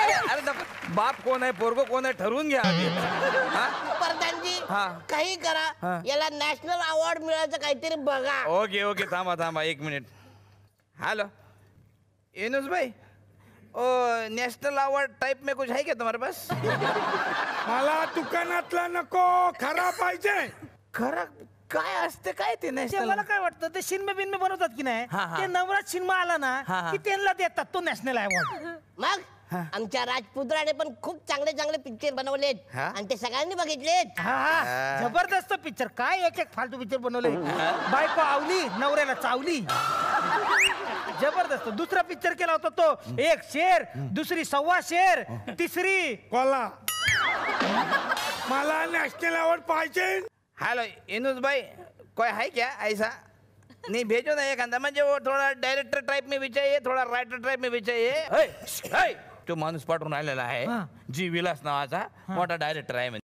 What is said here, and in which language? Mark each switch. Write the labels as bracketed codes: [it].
[mr] अरे बाप कोण आहे पोरगो कोण आहे ठरवून घ्या आधी. प्रधानजी हा. काही करा, याला नॅशनल अवॉर्ड मिळायचं काहीतरी बघा. ओके ओके थांबा 1 मिनिट. [hi] हॅलो एनुस भाई, ओ नेशनल अवार्ड टाइप में कुछ है क्या तुम्हारे पास? [mr] मला दुकानातला नको, खरा पाहिजे. खरं काय असते काय ते ते नॅशनल? मला काय वाटतं, ते शिन्मे बनवतात की नाही, हा, हा. ते नवरात शिन्मा आला ना हा, हा. की त्यांना देतात तो नॅशनल अवॉर्ड. मग आमच्या राजपुत्राने पण खूप चांगले चांगले पिक्चर बनवलेत हा? आणि ते सगळ्यांनी बघितलेत. हा जबरदस्त पिक्चर. काय एक एक फालतू पिक्चर बनवले. बायको आवली नवऱ्याला चावली. जबरदस्त. दुसरा पिक्चर केला होता तो एक शेर, दुसरी 1.25 शेर, तिसरी कोला मला नॅशनल अवॉर्ड पाहिजे. [hi] हेलो इनुस भाई कोई है क्या ऐसा? नहीं भेजो ना एक अंदर म्हणजे वो थोड़ा डायरेक्टर टाइप में भी चाहिए, थोड़ा राइटर टाइप में भी चाहिए. [mr] तो माणूस पाठवून आलेला आहे जी विलास नावाचा मोठा डायरेक्टर आहे.